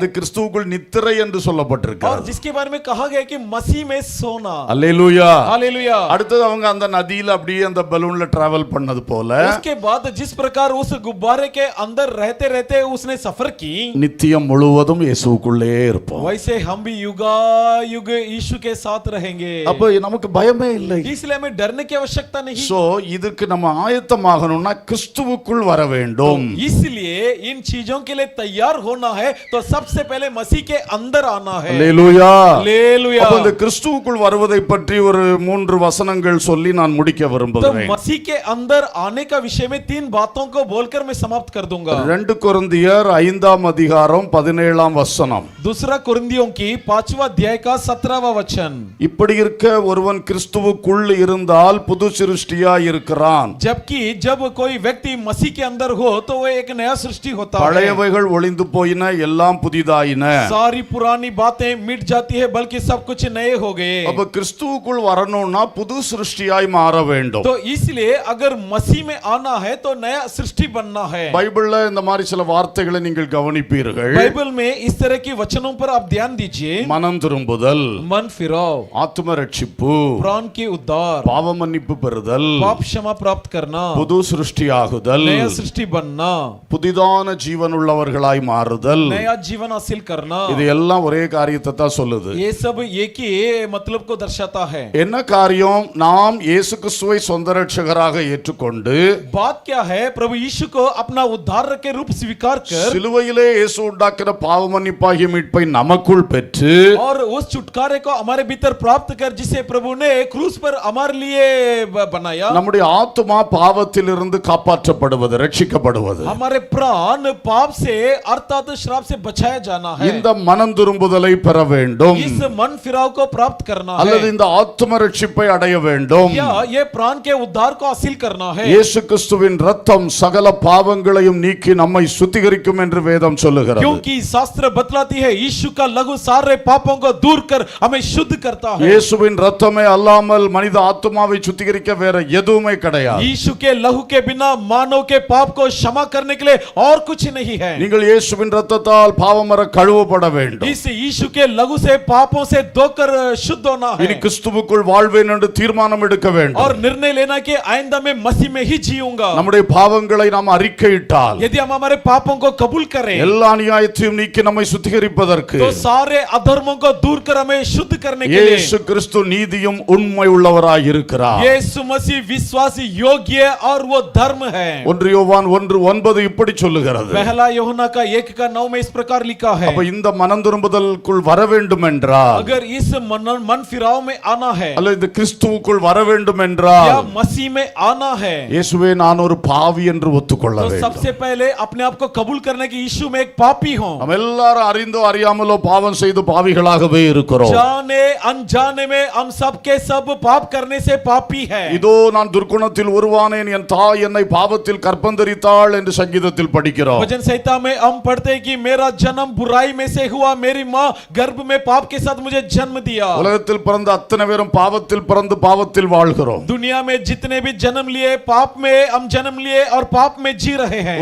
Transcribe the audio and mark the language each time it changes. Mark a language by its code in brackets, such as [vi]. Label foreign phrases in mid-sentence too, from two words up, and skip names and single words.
[ta] அது கிறிஸ்துவுக்குள் நித்திரை என்று और சொல்லப்பட்டிருக்கிறது. [hi] जिसके बारे में कहा गया कि मसीह में सोना। [ta] அல்லேலூயா. [hi] हालेलुया। [ta] அடுத்தது அவங்க அந்த நதியில அப்படியே அந்த பலூன்ல டிராவல் பண்ணது போல [hi] उसके बाद जिस प्रकार उस गुब्बारे के अंदर रहते रहते उसने सफर की, [ta] நித்தியம் முழுவதும் இயேசுவுக்குள்ளே இருப்போம். [hi] वैसे हम भी युगा युग यीशु के साथ रहेंगे। [ta] அப்ப நமக்கு பயமே இல்லை. [hi] इसलिए हमें डरने की आवश्यकता नहीं। [ta] சோ இதுக்கு நம்ம ஆயத்தமாகணும்னா கிறிஸ்துவுக்குள் வர வேண்டும். [hi] इसलिए इन चीजों के लिए तैयार होना है तो सबसे पहले मसीह के अंदर आना है। [ta] அல்லேலூயா. [hi] हालेलुया। [ta] அப்ப இந்த கிறிஸ்துவுக்குள் வருவதை பற்றி ஒரு 3 வசனங்கள் சொல்லி நான் முடிக்க तो விரும்புகிறேன். [hi] मसीह के अंदर आने का विषय में 3 बातों को बोलकर मैं समाप्त कर दूंगा। [ta] 2 கொரிந்தியர் 5ஆம் அதிகாரம் 17ஆம் வசனம். [hi] दूसरा कुरिन्थियों की 5वां अध्याय का 17वां वचन। [ta] இப்படி இருக்க ஒருவன் கிறிஸ்துவுக்குள் இருந்தால் புது சிருஷ்டியாய் இருக்கிறான். [hi] जबकि जब कोई व्यक्ति मसीह के अंदर हो तो वो एक नया सृष्टि होता है। [ta] பழையவைகள் ஒளிந்து போயின எல்லாம் புதிதாயின. [hi] सारी पुरानी बातें मिट जाती है बल्कि सब कुछ नए हो गए। [ta] அப்ப கிறிஸ்துவுக்குள் வரணும்னா புது சிருஷ்டியாய் மாற வேண்டும். [hi] तो इसलिए अगर मसीह में आना है तो नया सृष्टि बनना है। [ta] பைபிள்ல இந்த மாதிரி சில வார்த்தைகளை நீங்கள் கவனிப்பீர்கள். [hi] बाइबल में इस तरह की वचनों पर आप ध्यान दीजिए। [ta] மனம் திரும்புதல், [hi] मन फिराओ, [ta] ஆத்தும ரட்சிப்பு, [hi] प्राण के उद्धार, [ta] பாவ மன்னிப்பு பெறுதல், [hi] पाप क्षमा प्राप्त करना, [ta] புது சிருஷ்டியாகுதல், [hi] नया सृष्टि बनना, [ta] புதிதான ஜீவன் உள்ளவர்களாய் மாறுதல். [hi] नया जीवन हासिल करना। [ta] இது எல்லாம் ஒரே காரியத்தை தான் சொல்லுது. [hi] ये सब एक ही मतलब को दर्शाता है। [ta] என்ன காரியம்? நாம் இயேசு கிறிஸ்துவை சொந்த ரட்சகராக ஏற்றுக்கொண்டு [hi] बात क्या है? प्रभु यीशु को अपना उद्धार के रूप स्वीकार कर [ta] சிலுவையிலே இயேசு உண்டாக்கின பாவ மன்னிப்பாகிய மீட்பை நமக்குள் பெற்று [hi] और उस छुटकारे को हमारे भीतर प्राप्त कर जिसे प्रभु ने क्रूस पर हमारे लिए बनाया। [ta] நம்முடைய ஆத்துமா பாவத்திலிருந்து காப்பாற்றப்படுவது, ரட்சிக்கப்படுவது. [hi] हमारे प्राण पाप से अर्थात श्राप से बचाया जाना है। [ta] இந்த மனம் திரும்புதலை பெற வேண்டும். [hi] इस मन फिराव को प्राप्त करना [ta] அல்லது है இந்த ஆத்தும ரட்சிப்பை அடைய வேண்டும். [hi] या ये प्राण के उद्धार को हासिल करना है। [ta] இயேசு கிறிஸ்துவின் இரத்தம் சகல பாவங்களையும் நீக்கி நம்மை சுத்திகரிக்கும் என்று வேதம் சொல்லுகிறது. [hi] क्योंकि शास्त्र बतलाता दिखलाती है यीशु का लहू सारे पापों को दूर कर हमें शुद्ध करता है [ta] இயேசுவின் இரத்தமே அல்லாமல் மனித ஆத்துமாவை சுத்திகரிக்க வேற எதுவுமே கிடையாது. [hi] यीशु के लहू के बिना मानव के पाप को क्षमा करने के लिए और कुछ नहीं है. [ta] நீங்கள் இயேசுவின் இரத்தத்தால் பாவமற கழுவப்பட வேண்டும். [hi] इस यीशु के लहू से पापों से धोकर शुद्ध होना है [ta] இனி கிறிஸ்துவுக்குள் வாழ்வேன் என்று தீர்மானம் எடுக்க வேண்டும். [hi] और निर्णय लेना कि आइंदा मैं मसीह में ही जीऊंगा. [ta] நம்முடைய பாவங்களை நாம் அறிக்கையிட்டால் [hi] यदि हम हमारे पापों को कबूल करें [ta] எல்லா அநியாயத்தையும் நீக்கி நம்மை சுத்திகரிப்பதற்கு [hi] तो सारे अधर्मों को दूर कर हमें शुद्ध करने के लिए [ta] இயேசு கிறிஸ்து நீதியும் உண்மை உள்ளவராய் இருக்கிறார். [hi] यीशु मसीह विश्वासी योग्य और वो धर्म है. [ta] 1 யோவான் 1:9 இப்படி சொல்லுகிறது. [hi] पहला यूहन्ना का 1:9 में इस प्रकार लिखा है [ta] அப்ப இந்த மனம் திரும்புதலுக்குள் வர வேண்டும் என்றால் [hi] अगर इस मन फिराव में आना है [ta] அல்ல இந்த கிறிஸ்துவுக்குள் வர வேண்டும் என்றால் [hi] या मसीह में आना है [ta] இயேசுவே நான் ஒரு பாவி என்று ஒத்துக்கொள்ள तो வேண்டும். [hi] सबसे पहले अपने आप को कबूल करने की यीशु में एक पापी हूं. [ta] நாம் எல்லாரும் அறிந்தோ அறியாமலோ பாவம் செய்து பாவிகளாகவே இருக்கிறோம். [hi] जाने अनजाने में हम सब के सब पाप करने से पापी है. [ta] இதோ நான் துர்க்குணத்தில் உருவானேன் என் தாய் என்னை பாவத்தில் கற்பந்தரித்தாள் என்று சங்கீதத்தில் படிக்கிறோம். [hi] भजन संहिता में हम पढ़ते हैं कि मेरा जन्म बुराई में से हुआ मेरी मां गर्भ में पाप के साथ मुझे जन्म दिया. [ta] உலகத்தில் பிறந்த அத்தனை பேரும் பாவத்தில் பிறந்து பாவத்தில் வாழ்கிறோம். [hi] दुनिया में जितने भी जन्म लिए पाप में हम जन्म लिए और पाप में जी रहे हैं.